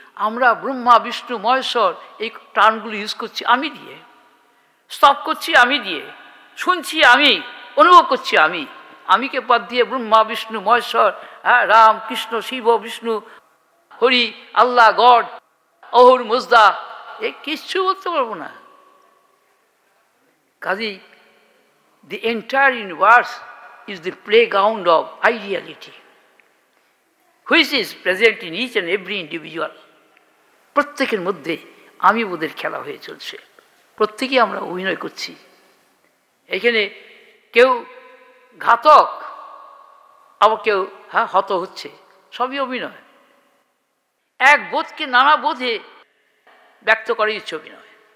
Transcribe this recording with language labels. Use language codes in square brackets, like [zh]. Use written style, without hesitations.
[bn] আমরা ব্রহ্মা বিষ্ণু মহেশ্বর এই টার্মগুলো ইউজ করছি আমি দিয়ে, স্তব করছি আমি দিয়ে, শুনছি আমি, অনুভব করছি আমি। আমিকে বাদ দিয়ে ব্রহ্মা বিষ্ণু মহেশ্বর, রাম কৃষ্ণ শিব বিষ্ণু হরি আল্লাহ গড অহুর মুজদা এ কিচ্ছু বলতে পারবো না। কাজেই [en] the entire universe is the playground of ideality, which is present in each and every individual. [bn] প্রত্যেকের মধ্যে আমি বোধের খেলা হয়ে চলছে, প্রত্যেকেই আমরা অভিনয় করছি। এখানে কেউ ঘাতক, আবার কেউ হত হচ্ছে, সবই অভিনয়। এক বোধকে নানা বোধে ব্যক্ত করার ইচ্ছে অভিনয়।